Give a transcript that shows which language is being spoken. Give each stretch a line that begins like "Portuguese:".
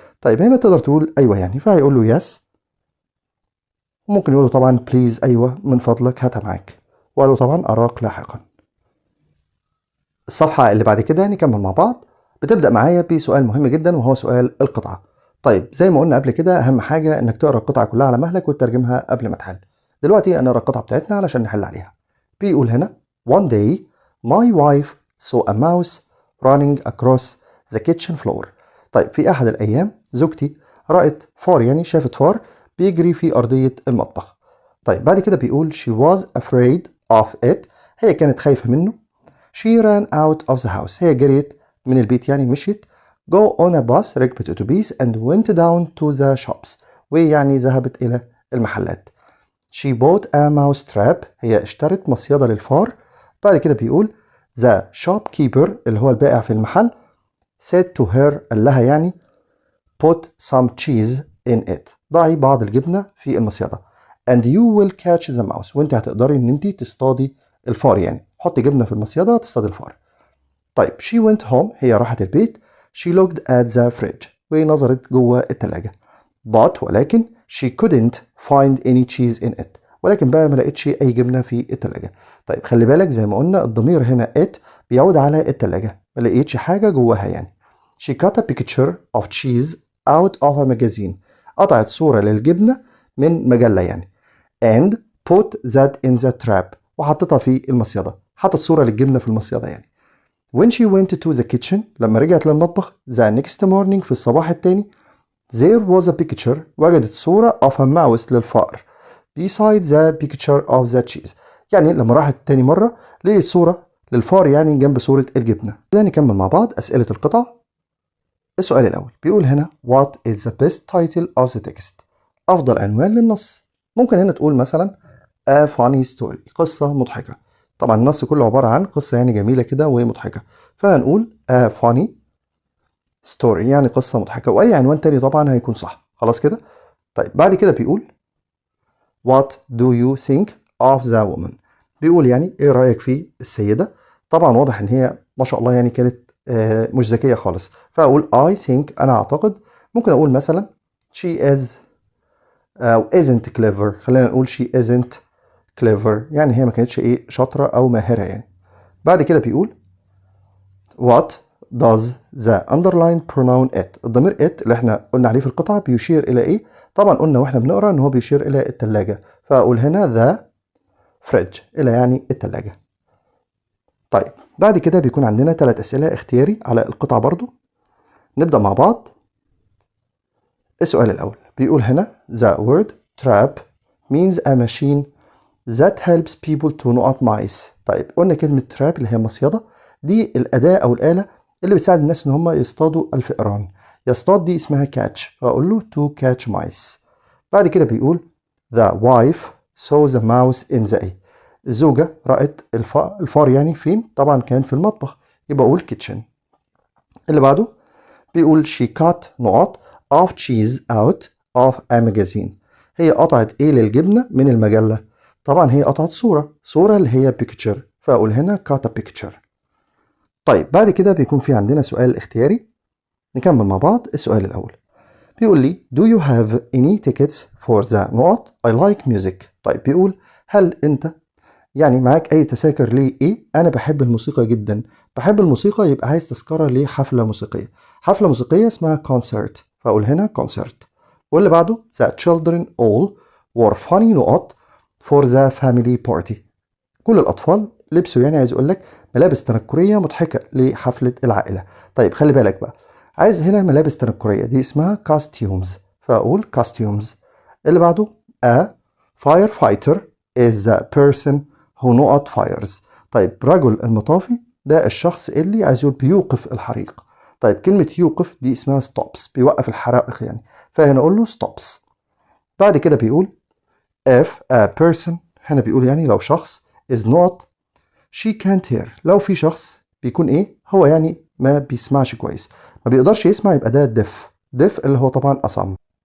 Arabic: طيب هنا تقدر تقول أيوة يعني، فهيقول له yes، وممكن يقول له طبعا بليز أيوة من فضلك هاتها معاك، وقال له طبعا أراك لاحقا. الصفحة اللي بعد كده نكمل مع بعض، بتبدأ معايا بسؤال مهم جدا وهو سؤال القطعة. طيب زي ما قلنا قبل كده، أهم حاجة إنك تقرأ القطعة كلها على مهلك وتترجمها قبل ما تحل. دلوقتي هنقرأ القطعة بتاعتنا علشان نحل عليها.
English: بيقول هنا one day my wife saw a mouse running across the kitchen floor.
Arabic: طيب في أحد الأيام زوجتي رأت فار، يعني شافت فار بيجري في أرضية المطبخ. طيب بعد كده بيقول
English: she was afraid of it،
Arabic: هي كانت خايفة منه.
English: she ran out of the house،
Arabic: هي جريت من البيت يعني مشيت.
English: go on a bus،
Arabic: ركبت أتوبيس
English: and went down to the shops،
Arabic: ويعني ذهبت إلى المحلات.
English: she bought a mouse trap،
Arabic: هي اشترت مصيدة للفار. بعد كده بيقول the shopkeeper اللي هو البائع في المحل said to her، قال لها يعني
English: put some cheese in it،
Arabic: ضعي بعض الجبنة في المصيدة.
English: and you will catch the mouse،
Arabic: وانت هتقدري ان انت تصطادي الفار، يعني حطي جبنة في المصيدة تصطادي الفار. طيب
English: she went home،
Arabic: هي راحت البيت.
English: she looked at the fridge،
Arabic: ونظرت جوه التلاجة. but ولكن
English: she couldn't find any cheese in it،
Arabic: ولكن بقى ما لقيتش اي جبنة في التلاجة. طيب خلي بالك زي ما قلنا الضمير هنا it بيعود على التلاجة، ما لقيتش حاجة جواها يعني.
English: she cut a picture of cheese out of a magazine،
Arabic: قطعت صورة للجبنة من مجلة يعني.
English: and put that in the trap،
Arabic: وحطتها في المصيدة، حطت صورة للجبنة في المصيدة يعني.
English: when she went to the kitchen،
Arabic: لما رجعت للمطبخ
English: the next morning،
Arabic: في الصباح التاني
English: there was a picture،
Arabic: وجدت صورة of a mouse للفأر
English: beside the picture of the cheese،
Arabic: يعني لما راحت تاني مرة لقيت صورة للفار يعني جنب صورة الجبنة. ده نكمل مع بعض أسئلة القطع. السؤال الأول بيقول هنا
English: what is the best title of the text،
Arabic: أفضل عنوان للنص. ممكن هنا تقول مثلا
English: a funny story،
Arabic: قصة مضحكة. طبعا النص كله عبارة عن قصة يعني جميلة كده ومضحكة، فهنقول a funny story يعني قصة مضحكة، وأي عنوان تاني طبعا هيكون صح. خلاص كده. طيب بعد كده بيقول
English: what do you think of the woman،
Arabic: بيقول يعني ايه رأيك في السيدة. طبعا واضح ان هي ما شاء الله يعني كانت مش ذكية خالص، فأقول I think، أنا أعتقد. ممكن أقول مثلا she is أو isn't clever، خلينا نقول
English: she isn't clever،
Arabic: يعني هي ما كانتش ايه شاطرة أو ماهرة يعني. بعد كده بيقول
English: what does the underlined pronoun it،
Arabic: الضمير it اللي احنا قلنا عليه في القطعة بيشير إلى ايه؟ طبعا قلنا واحنا بنقرأ ان هو بيشير إلى التلاجة، فأقول هنا the fridge، إلى يعني التلاجة. طيب بعد كده بيكون عندنا 3 أسئلة اختياري على القطعة برضو. نبدأ مع بعض. السؤال الأول بيقول هنا
English: the word trap means a machine that helps people to نقط mice.
Arabic: طيب قلنا كلمة trap اللي هي مصيدة، دي الأداة أو الآلة اللي بتساعد الناس إن هم يصطادوا الفئران. يصطاد دي اسمها catch، فأقول له
English: to catch mice.
Arabic: بعد كده بيقول
English: the wife saw the mouse in the
Arabic: الزوجة رأت الفار يعني فين؟ طبعا كان في المطبخ، يبقى أقول kitchen. اللي بعده بيقول
English: she cut نقط of cheese out of a magazine،
Arabic: هي قطعت ايه للجبنة من المجلة. طبعا هي قطعت صورة اللي هي picture، فأقول هنا cut a picture. طيب بعد كده بيكون في عندنا سؤال اختياري. نكمل مع بعض. السؤال الأول بيقول لي
English: do you have any tickets for the نقط I like music.
Arabic: طيب بيقول هل أنت يعني معاك أي تذاكر ليه إيه؟ أنا بحب الموسيقى جدا. بحب الموسيقى يبقى عايز تذكرة لحفلة موسيقية. حفلة موسيقية اسمها concert، فأقول هنا concert. واللي بعده
English: the children all wore funny نقط for the family party،
Arabic: كل الأطفال لبسوا يعني عايز أقول لك ملابس تنكرية مضحكة لحفلة العائلة. طيب خلي بالك بقى، عايز هنا ملابس تنكرية دي اسمها costumes، فأقول costumes. اللي بعده
English: a firefighter is the person who نقط fires.
Arabic: طيب رجل المطافي ده الشخص اللي عايز يقول بيوقف الحريق. طيب كلمة يوقف دي اسمها stops، بيوقف الحرائق يعني، فهنا أقول له stops. بعد كده بيقول if a person، هنا بيقول يعني لو شخص is not she can't hear، لو في شخص بيكون ايه هو يعني ما بيسمعش كويس، ما بيقدرش يسمع، يبقى ده deaf اللي هو طبعا أصم.